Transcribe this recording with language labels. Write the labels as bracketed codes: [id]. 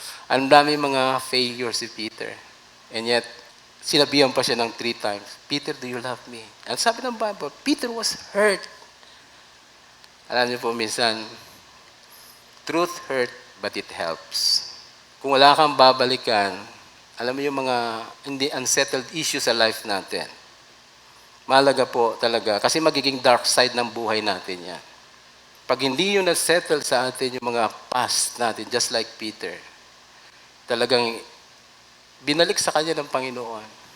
[tl] Ang dami mga failures si Peter. And yet, sinabihan pa siya ng 3 times, [en] Peter, do you love me? [tl] Ang sabi ng [en] Bible, Peter was hurt. [tl] Alam niyo po, minsan, [en] truth hurt, but it helps. [tl] Kung wala kang babalikan, alam mo yung mga hindi unsettled issues sa life natin. Mahalaga po talaga, kasi magiging dark side ng buhay natin yan. Pag hindi yun na-settle sa atin yung mga past natin, just like Peter, talagang binalik sa kanya ng Panginoon.